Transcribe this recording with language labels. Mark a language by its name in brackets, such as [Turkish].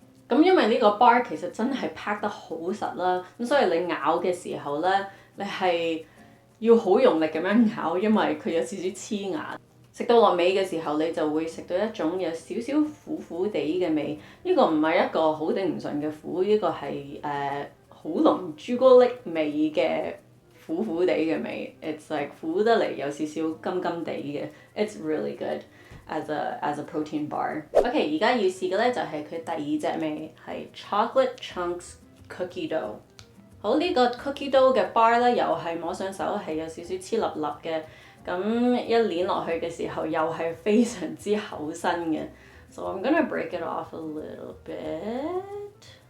[Cantonese] 咁因為呢個 bar 其實真係 pack 得好實啦，咁所以你咬嘅時候咧，你係要好用力咁樣咬，因為佢有少少黐牙。食到落尾嘅時候，你就會食到一種有少少苦苦地嘅味。呢個唔係一個好頂唔順嘅苦，呢個係好濃朱古力味嘅苦苦地嘅味。 [English] It's like [Cantonese] 苦得嚟有少少甘甘地嘅。 [English] It's really good。As a protein bar。 [Cantonese] OK， 而家要試嘅咧就係佢第二隻味，係 chocolate chunks cookie dough。好，呢個 cookie dough 嘅 bar 咧，又係摸上手係有少少黐立立嘅，咁一攣落去嘅時候又係非常之厚身嘅。 [English] So I'm gonna break it off a little bit.